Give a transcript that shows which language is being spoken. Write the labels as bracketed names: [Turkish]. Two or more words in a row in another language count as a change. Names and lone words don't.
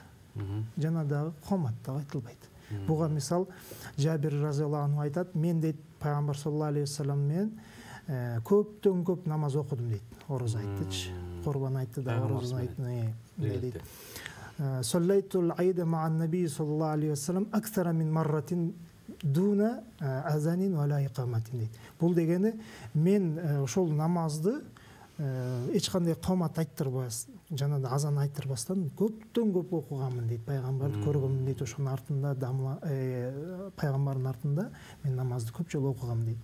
[Kyrgyz] Жана дагы комат да айтылбайт. Буга мисал Жабир [Arabic] رضي الله عنه [Kyrgyz] айтат, мен дейт пайгамбар [Arabic] صلى الله عليه وسلم [Kyrgyz] менен көптөн көп намаз окудум дейт. Ороз айттычы. Курбан айтты да, ороз айтты дейт. [Arabic] صليت العيد مع النبي صلى الله عليه وسلم أكثر من مرة دون أذان ولا إقامة дейт. [Kyrgyz] Бул дегени мен ошол намазды эч кандай комат айттырбас, жана да азан айттырбастан көптөн көп окуганмын дейт. Пайгамбарды көргөмүн дейт. Ошонун артында пайгамбардын артында мен намазды көп жолу окугам дейт.